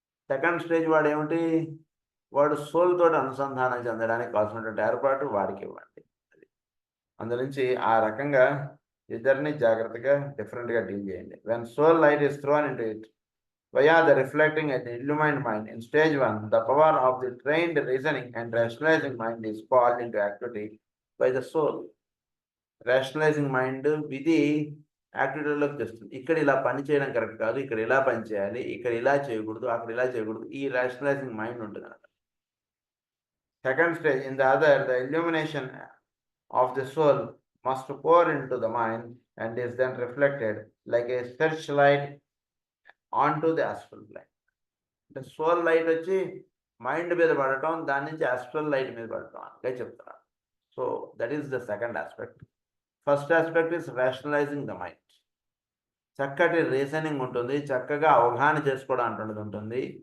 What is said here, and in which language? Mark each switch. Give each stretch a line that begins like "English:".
Telugu: Second stage వాడు ఏమిటి, వాడు సోల్ తోటి అనుసంధానం చెందడానికి కావాల్సినటువంటి ఏర్పాటు వాడికి ఇవ్వండి. అది అందునుంచి ఆ రకంగా ఇద్దరిని జాగ్రత్తగా డిఫరెంట్గా డీల్ చేయండి.
English: When soul light is thrown into it via the reflecting and the illumined mind. In stage 1, the power of the trained reasoning and rationalizing mind is called into activity by the soul.
Telugu: Rationalizing mind విధి యాక్టివిటీలోకి తెస్తుంది. ఇక్కడ ఇలా పని చేయడం correct కాదు, ఇక్కడ ఇలా పని చేయాలి, ఇక్కడ ఇలా చేయకూడదు, అక్కడ ఇలా చేయకూడదు, ఈ రాషనలైజింగ్ మైండ్ ఉంటుంది అన్నమాట.
English: Second stage, in the other the illumination of the soul must pour into the mind and is then reflected like a searchlight onto the astral plane.
Telugu: అంటే సోల్ లైట్ వచ్చి మైండ్ మీద పడటం, దాని నుంచి ఆస్ట్రల్ లైట్ మీద పడటం అంటే చెప్తున్నారు.
English: So that is the second aspect. First aspect is rationalizing the mind.
Telugu: చక్కటి రీజనింగ్ ఉంటుంది, చక్కగా అవగాహన చేసుకోవడం అంటున్నది ఉంటుంది.